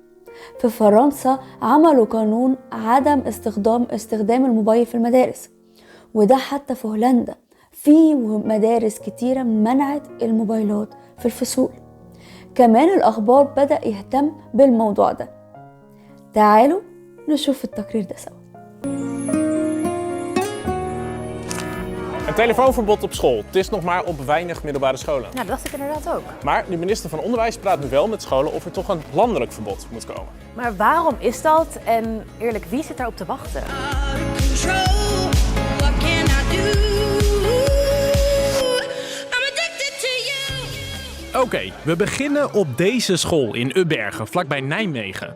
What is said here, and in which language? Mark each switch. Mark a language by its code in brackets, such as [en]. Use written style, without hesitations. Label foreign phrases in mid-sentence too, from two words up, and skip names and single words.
[ar] في فرنسا عملوا قانون عدم استخدام الموبايل في المدارس، وده حتى في هولندا في مدارس كتيرة منعت الموبايلات في الفصول. كمان الأخبار بدأ يهتم بالموضوع ده. تعالوا نشوف التقرير ده سوا. [nl] Een telefoonverbod op school. Het is nog maar op weinig middelbare scholen. Nou, dat dacht ik inderdaad ook. Maar de minister van Onderwijs praat nu wel met scholen of er toch een landelijk verbod moet komen. Maar waarom is dat? En eerlijk, wie zit daarop te wachten? Oké, we beginnen op deze school in Ubbergen, vlakbij Nijmegen.